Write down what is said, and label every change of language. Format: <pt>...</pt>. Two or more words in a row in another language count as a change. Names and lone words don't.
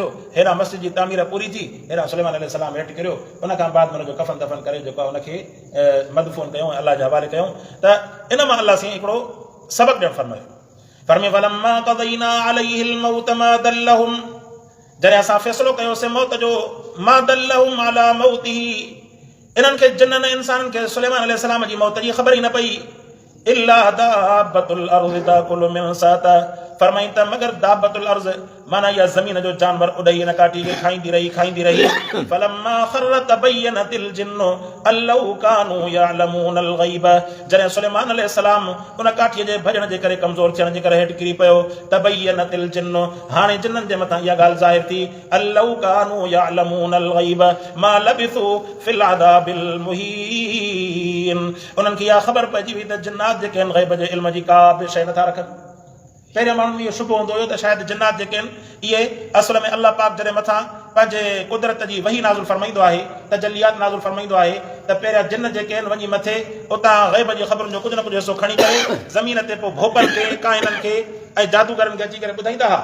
<sd>हेॾा मस्जिद जी तामीर पूरी थी हेॾा सुलेमान</sd> <ar>عليه السلام</ar> <sd>हेठि किरियो उन खां बाद में हुनजो कफ़न दफ़न करे जेको आहे उनखे मदफून कयूं अलाह जे हवाले कयूं त इन मां अलाह साईं हिकिड़ो सबक़ु ॾियणु फरमायो</sd> <ar>فلما قضينا عليه الموت ما دلهم</ar> <sd>जॾहिं असां फ़ैसिलो कयोसीं मौत जो</sd> <ar>ما دلهم على موته</ar> <sd>इन्हनि खे जिन्ननि इंसाननि खे सुलेमान</sd> <ar>عليه السلام</ar> <sd>जी मौत जी ख़बर ई न पई</sd> <ar>إلا دابة الأرض تأكل منسأته</ar> <sd>फरमाईं त मगर दाबतुल अर्ज़ माना इहा ज़मीन जो जानवर उॾई हिन काठी खे खाईंदी रही</sd> <ar>فلما خر تبينت الجن أن لو كانوا يعلمون الغيب</ar> <sd>जॾहिं सुलेमान</sd> <ar>عليه السلام</ar> <sd>उन काठीअ जे भॼण जे करे कमज़ोर थियण जे करे हेठि किरी पियो</sd> <ar>تبينت الجن</ar> <sd>हाणे जिन्ननि जे मथां इहा ॻाल्हि ज़ाहिर थी</sd> <ar>أن لو كانوا يعلمون الغيب ما لبثوا في العذاب</ar> <sd>मुहीन उन्हनि खे इहा ख़बर पइजी वई त जिन्नात जेके आहिनि गैब जे इल्म जी का बि शइ नथा रखनि पहिरियों माण्हुनि इहो शुभ हूंदो हुयो त शायदि जिन्नात जेके आहिनि इहे असल में अल्लाह पाक जॾहिं मथां पंहिंजे कुदरत जी वही नाज़ुल फरमाईंदो आहे तजलियात नाज़ुल फरमाईंदो आहे त पहिरियां जिन जेके आहिनि वञी मथे उतां ग़ैब जी ख़बरुनि जो कुझु न कुझु हिसो खणी करे ज़मीन ते पोइ भोपनि खे काइननि खे ऐं जादूगरनि खे अची करे ॿुधाईंदा हुआ</sd>